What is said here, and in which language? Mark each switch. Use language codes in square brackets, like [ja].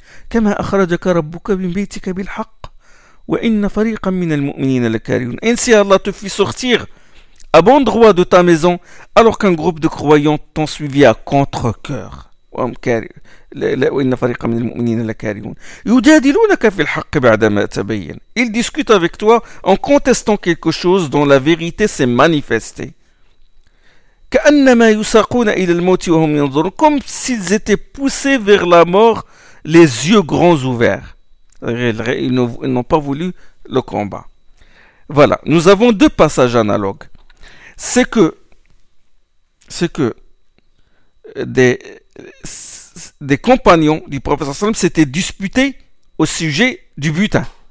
[ar] كما أخرجك ربك من بيتك بالحق وإن فريقا من المؤمنين لكارهون. [fr] Ainsi Allah te fit sortir à bon droit de ta maison alors qu'un groupe de croyants t'ont suivi à contre-cœur. [ar] وإن فريقا من المؤمنين لكارهون. يجادلونك في الحق بعدما تبين. [fr] Ils discutent avec toi en contestant quelque chose dont la vérité s'est manifestée. [ar] كأنما يساقون إلى الموت وهم ينظرون. [fr] Comme s'ils étaient poussés vers la mort les yeux grands ouverts. Ils n'ont pas voulu le combat. Voilà, nous avons deux passages analogues. C'est que des compagnons du prophète sallam s'étaient disputés au sujet du butin.